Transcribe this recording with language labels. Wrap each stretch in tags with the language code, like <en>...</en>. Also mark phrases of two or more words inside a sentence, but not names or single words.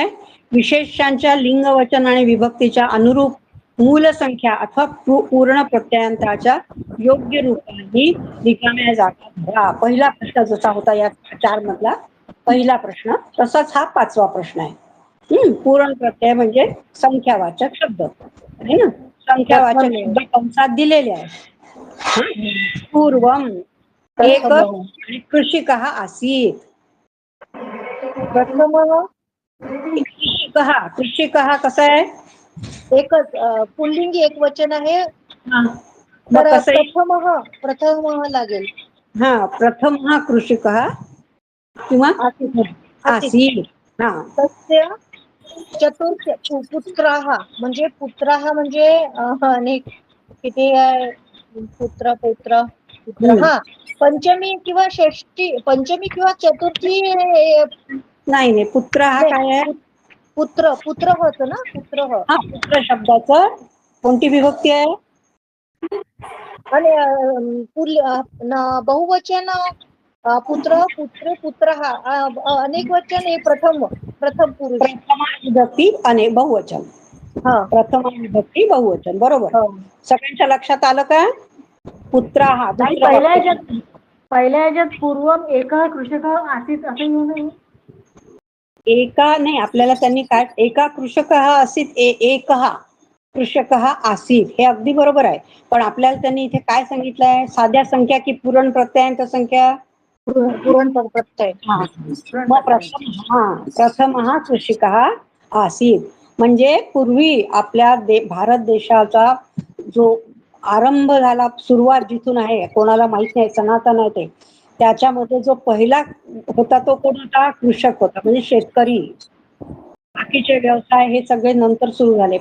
<mr>विशेषांच्या लिंग वचन आणि विभक्तीच्या अनुरूप मूल संख्या अथवा पूर्ण प्रत्ययांताच्या योग्य रूपाने रिकाम्या जागा भरा. पहिला प्रश्न जसा होता या 4 मधला पहिला प्रश्न, तसाच हा 5वा प्रश्न आहे. पूर्ण प्रत्यय म्हणजे संख्यावाचक शब्द आहे ना. संख्यावाचक शब्द कंसात दिलेले आहे.</mr> <sa>पूर्वम एक कृषिकः आसीत्.</sa> <mr>प्रथम कृषिकः कसं आहे? एकच पुल्लिंगी एक वचन आहे. मग तर कसं आहे? प्रथम लागेल. हा,</mr> <sa>प्रथमः कृषिकः किंवा आसीत्.</sa> <mr>हा,</mr> <sa>तस्य चतुर्थ पुत्राः</sa> <mr>म्हणजे अनेक किती आहे? पुत्र हा, पंचमी किंवा षष्ठी, पंचमी किंवा चतुर्थी नाही पुत्र हा नाही, काय आहे? पुत्र होत ना, हा, पुत्र शब्दाचं कोणती विभक्ती आहे? आणि बहुवचन</mr> <sa>पुत्र पुत्रे पुत्रः,</sa> <mr>अनेक वचन हे प्रथम पुरुष. प्रथमा विभक्ती अनेक बहुवचन. हा, प्रथमा विभक्ती बहुवचन, बरोबर. सगळ्यांच्या लक्षात आलं का? पुत्र हा पहिल्या ह्याच्यात</mr> <sa>पूर्वम एकः कृषकः आसीत्</sa> <mr>असं येऊ नये. एका नाही, आपल्याला त्यांनी काय</mr> <sa>एका कृषकः आसीत्, एकः कृषकः आसीत्</sa> <mr>हे अगदी बरोबर आहे. पण आपल्याला त्यांनी इथे काय सांगितलंय? साध्या संख्या की पूर्ण प्रत्ययांत संख्या? पूर्ण प्रत्यय. मग</mr> <sa>प्रथमः कृषिकः आसीत्</sa> <mr>म्हणजे पूर्वी आपल्या भारत देशाचा जो आरंभ झाला, सुरुवात जिथून आहे कोणाला माहित नाही, सनातन आहे ते, त्याच्यामध्ये जो पहिला होता तो कोण होता? कृषक होता, म्हणजे शेतकरी. बाकीचे व्यवसाय हे सगळे नंतर सुरू झाले.</mr>